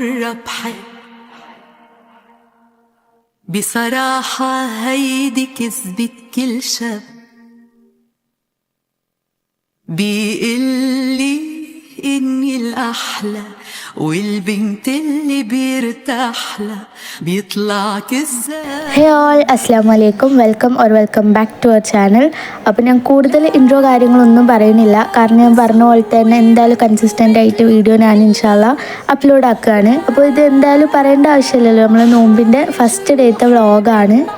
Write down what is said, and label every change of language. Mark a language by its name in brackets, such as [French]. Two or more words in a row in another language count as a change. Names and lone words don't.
[Arabic] بحب بصراحة هيدي كذبة كل شب بيقلي إني الأحلى والبنت اللي بيرتاحلها بيطلع كذاب. [English] hey all [Arabic] السلام عليكم, [English] welcome back to our channel. [Malayalam] അപ്പോൾ ഞാൻ കൂടുതൽ ഇൻട്രോ കാര്യങ്ങളൊന്നും പറയുന്നില്ല, കാരണം ഞാൻ പറഞ്ഞ പോലെ തന്നെ എന്തായാലും കൺസിസ്റ്റൻ്റ് ആയിട്ട് വീഡിയോ ഞാൻ ഇൻഷാല്ലാ അപ്ലോഡ് ആക്കുകയാണ്. അപ്പോൾ ഇത് എന്തായാലും പറയേണ്ട ആവശ്യമില്ലല്ലോ, നമ്മൾ നോമ്പിൻ്റെ [English] first day [Malayalam] വ്ളോഗാണ്.